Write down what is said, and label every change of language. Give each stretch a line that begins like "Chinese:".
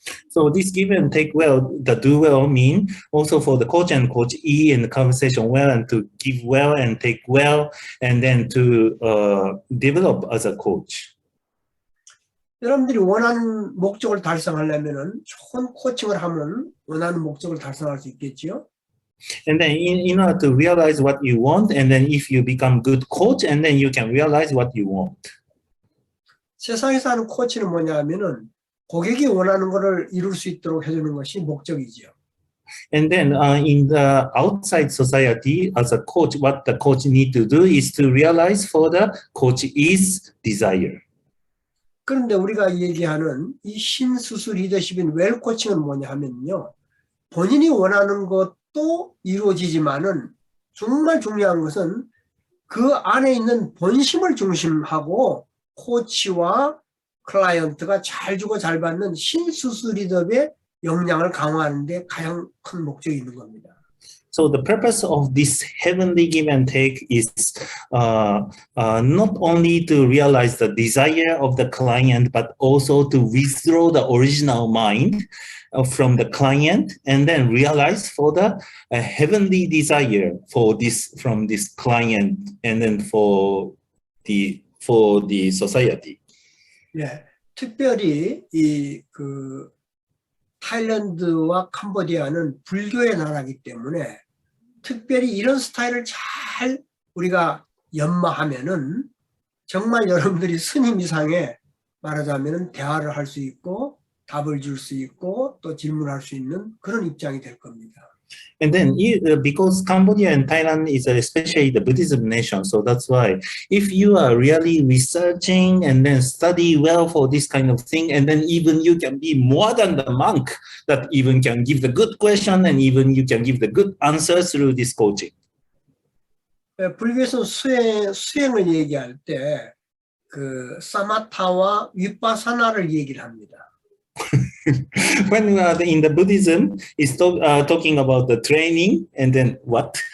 English: So this give and take well, the do well mean also for the coach and coach E in the conversation well and to give well and take well and then to develop as a coach.
Korean: 여러분들이 원하는 목적을 달성하려면은 좋은 코칭을 하면 원하는 목적을 달성할 수 있겠지요.
English: And then in order to realize what you want, and then if you become good coach, and then you can realize what you want.
Korean: 세상에서 하는 코치는 뭐냐면은 고객이 원하는 것을 이룰 수 있도록 해주는 것이 목적이지요.
English: And then in the outside society, as a coach, what the coach need to do is to realize for the coach is desire.
Korean: 그런데 우리가 얘기하는 이 신수수 리더십인 웰 코칭은 뭐냐 하면요. 본인이 원하는 것도 이루어지지만은 정말 중요한 것은 그 안에 있는 본심을 중심하고 코치와 클라이언트가 잘 주고 잘 받는 신수수 리더의 역량을 강화하는 데 가장 큰 목적이 있는 겁니다.
English: So the purpose of this heavenly give and take is not only to realize the desire of the client, but also to withdraw the original mind from the client and then realize for the heavenly desire for this from this client and then for the society.
Korean: 예, 특별히 그 타일랜드와 캄보디아는 불교의 나라이기 때문에 특별히 이런 스타일을 잘 우리가 연마하면은 정말 여러분들이 스님 이상의 말하자면은 대화를 할 수 있고 답을 줄 수 있고 또 질문할 수 있는 그런 입장이 될 겁니다.
English: And then because Cambodia and Thailand is especially the Buddhism nation, so that's why if you are really researching and then study well for this kind of thing, and then even you can be more than the monk that even can give the good question and even you can give the good answers through this coaching.
Korean: 불교에서 수행을 얘기할 때 그 사마타와 위파사나를 얘기를 합니다.
English: When in the Buddhism is talking about the training and then what?